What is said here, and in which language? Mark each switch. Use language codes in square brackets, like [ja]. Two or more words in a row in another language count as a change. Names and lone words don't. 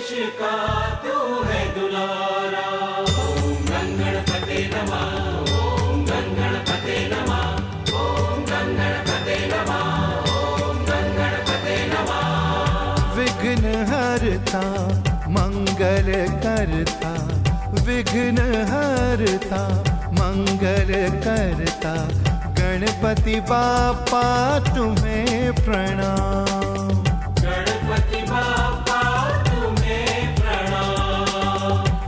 [hi] का तू है दुलारा। [sa] ओम गण गणपते नमः, ओम गण गणपते नमः, ओम गण गणपते नमः, ओम गण गणपते नमः। [hi] विघ्न हरता मंगल करता, विघ्न हरता मंगल करता, गणपति बापा तुम्हें प्रणाम। गणपति बापा तुम्हें प्रणाम।